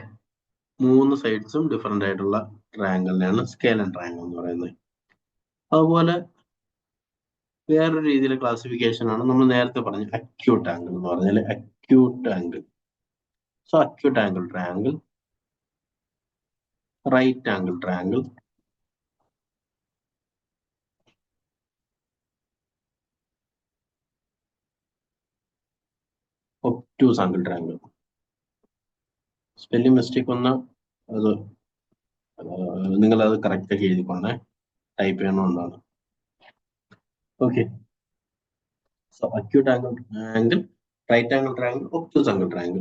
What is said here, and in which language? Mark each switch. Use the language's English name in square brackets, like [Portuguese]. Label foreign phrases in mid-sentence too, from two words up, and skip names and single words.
[Malayalam] 3 [English] sides different [Malayalam] ആയിട്ടുള്ള ട്രയാങ്കിളിനെയാണ് [English] scalene triangle [Malayalam] എന്ന് പറയുന്നത്. അതുപോലെ വേറൊരു രീതിയിലെ ക്ലാസിഫിക്കേഷൻ ആണ് നമ്മൾ നേരത്തെ പറഞ്ഞ [English] acute angle [Malayalam] എന്ന് പറഞ്ഞാൽ [English] acute angle. so acute angle triangle right angle triangle, obtuse angle triangle. spelling mistake [Malayalam] വന്നാൽ അത് നിങ്ങളത് കറക്റ്റ് ആക്കി എഴുതിക്കൊണ്ടേ, ടൈപ്പ് ചെയ്യണമെന്നാണ്. [English] okay, so acute angle, right angle triangle, obtuse angle triangle.